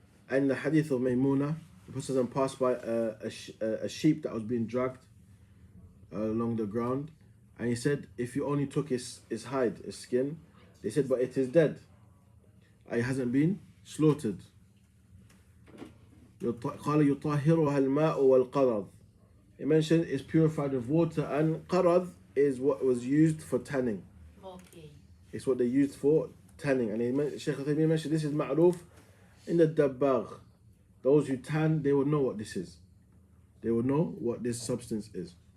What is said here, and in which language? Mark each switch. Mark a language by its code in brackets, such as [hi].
[en] And the hadith of Maymuna, the Prophet passed by a sheep that was being dragged along the ground, and he said, if you only took his hide, his skin, they said, but it is dead. It hasn't been slaughtered. [ar] قال يطهرها الماء والقرض. [en] He mentioned it's purified with water, and qarad is what was used for tanning. Okay. It's what they used for tanning. And Shaykh Al-Taymiyyah mentioned this is ma'ruf in the dabbagh. Those who tan, they will know what this is. They will know what this substance is.